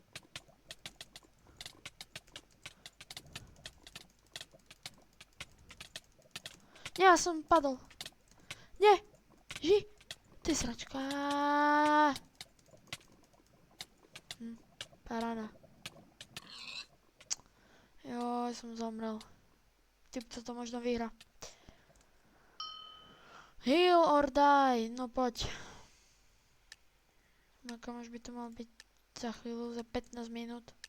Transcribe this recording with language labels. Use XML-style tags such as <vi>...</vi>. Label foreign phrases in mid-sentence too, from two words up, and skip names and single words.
<sk>Nie, ja som padol. Nie! Ži! Ty sračka. Paráda. Joj, som zomrel. Typco to možno vyhra.</sk> <en>Heal or die.</en> <sk>No poď. No kamož by to mal byť za chvíľu, za 15 minút.</sk>